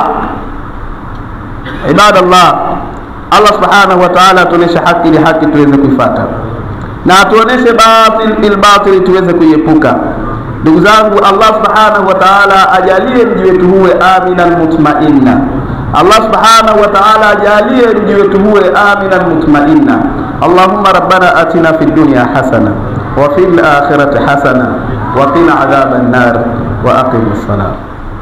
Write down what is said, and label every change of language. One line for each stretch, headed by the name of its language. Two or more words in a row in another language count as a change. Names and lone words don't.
Swahili: Ibadallah, Allah
Arabic: سبحانه وتعالى
Swahili: atuoneshe haki ili haki tuweze kuifuata, na atuoneshe batil batil tuweze kuiepuka. Ndugu zangu, Allah
Arabic: سبحانه وتعالى
Swahili: ajalie mji wetu huwe
Arabic: آمنا مطمئنا.
Swahili: Allah
Arabic: سبحانه وتعالى
Swahili: ajalie mji wetu huwe
Arabic: آمنا مطمئنا. اللهم ربنا آتنا في الدنيا حسنة وفي الآخرة حسنة وقنا عذاب النار وأقم الصلاة.